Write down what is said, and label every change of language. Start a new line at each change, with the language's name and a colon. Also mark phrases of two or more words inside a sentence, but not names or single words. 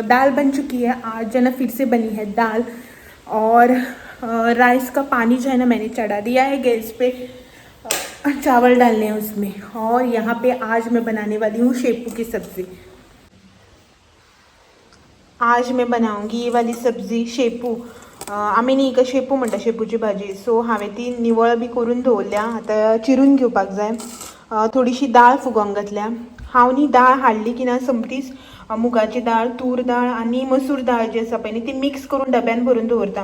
Hindi: दाल बन चुकी है, आज जो है ना फिर से बनी है दाल। और राइस का पानी जो है ना मैंने चढ़ा दिया है गैस पे, चावल डालने हैं उसमें। और यहाँ पे आज मैं बनाने वाली हूँ शेपू की सब्ज़ी। आज मैं बनाऊंगी ये वाली सब्जी शेपू।
Konkani: आमी न्ही का शेपू म्हणटा, शेपूची भाजी। सो हांवें ती निवळ बी करून दवरल्या, आतां चिरून घेवपाक जाय। थोडीशी डाळ फुगोवंक घातल्या। हांव न्ही डाळ हाडली की ना समटीच मुगाची डाळ, तूर डाळ आणि मसूर डाळ जी आसा पळय न्ही ती मिक्स करून डब्यान भरून दवरता।